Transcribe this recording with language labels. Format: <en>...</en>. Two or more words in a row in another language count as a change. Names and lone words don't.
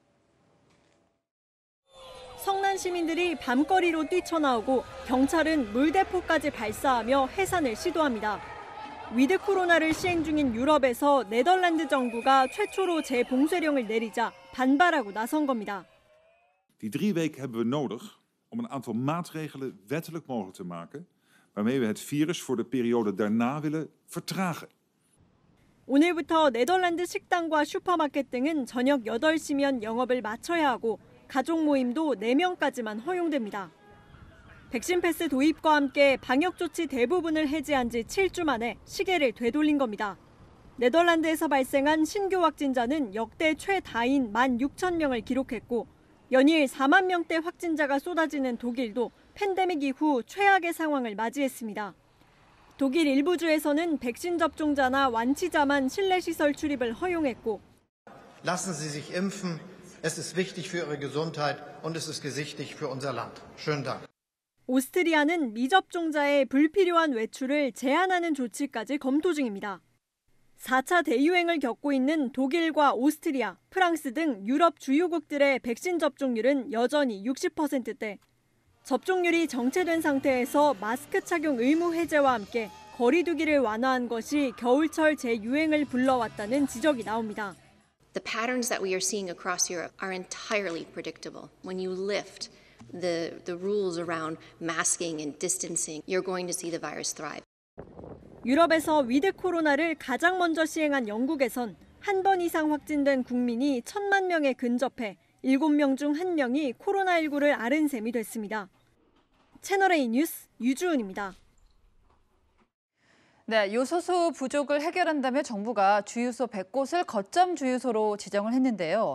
<ko>성난 시민들이 밤거리로 뛰쳐나오고 경찰은 물대포까지 발사하며 해산을 시도합니다. 위드 코로나를 시행 중인 유럽에서 네덜란드 정부가 최초로 재봉쇄령을 내리자 반발하고 나선 겁니다.</ko> <nl>Die 3 weken hebben we nodig om een aantal maatregelen wettelijk mogelijk te maken, waarmee we het virus voor de periode daarna willen vertragen.</nl> <ko>오늘부터 네덜란드 식당과 슈퍼마켓 등은 저녁 8시면 영업을 마쳐야 하고 가족 모임도 4명까지만 허용됩니다. 백신 패스 도입과 함께 방역 조치 대부분을 해제한 지 7주 만에 시계를 되돌린 겁니다. 네덜란드에서 발생한 신규 확진자는 역대 최다인 16,000명을 기록했고 연일 4만 명대 확진자가 쏟아지는 독일도 팬데믹 이후 최악의 상황을 맞이했습니다. 독일 일부 주에서는 백신 접종자나 완치자만 실내 시설 출입을 허용했고</ko> <de>Lassen Sie sich impfen. Es ist wichtig für Ihre Gesundheit und es ist wichtig für unser Land. Schönen Dank.</de> <ko>오스트리아는 미접종자의 불필요한 외출을 제한하는 조치까지 검토 중입니다. 4차 대유행을 겪고 있는 독일과 오스트리아, 프랑스 등 유럽 주요국들의 백신 접종률은 여전히 60%대. 접종률이 정체된 상태에서 마스크 착용 의무 해제와 함께 거리 두기를 완화한 것이 겨울철 재유행을 불러왔다는 지적이 나옵니다.</ko> <en>The patterns that we are seeing across Europe are entirely predictable. When you lift the rules around masking and distancing, you're going to see the virus thrive.</en> <ko>유럽에서 위드 코로나를 가장 먼저 시행한 영국에선 한 번 이상 확진된 국민이 1,000만 명에 근접해 7명 중 1명이 코로나19를 앓은 셈이 됐습니다. 채널A 뉴스 유주은입니다. 네, 요소수 부족을 해결한다며 정부가 주유소 100곳을 거점 주유소로 지정을 했는데요.</ko>